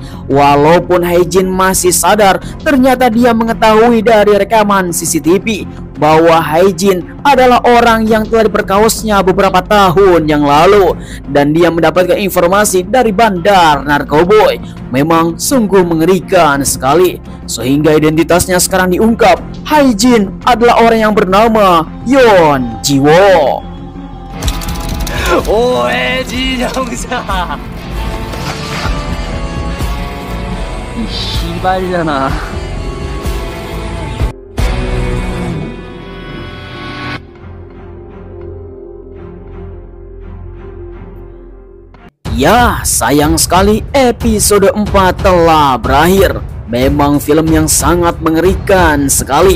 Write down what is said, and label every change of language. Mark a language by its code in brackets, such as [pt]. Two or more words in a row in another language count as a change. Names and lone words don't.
[id] Walaupun Hae-jin masih sadar, ternyata dia mengetahui dari rekaman CCTV bahwa Hae-jin adalah orang yang telah diperkosnya beberapa tahun yang lalu, dan dia mendapatkan informasi dari bandar narkoboy. Memang sungguh mengerikan sekali, sehingga identitasnya sekarang diungkap. Hae-jin adalah orang yang bernama Yeon Jiwo. [ko] 오해진 형사. 이 씨발이잖아. [id] Ya, sayang sekali episode 4 telah berakhir. Memang film yang sangat mengerikan sekali.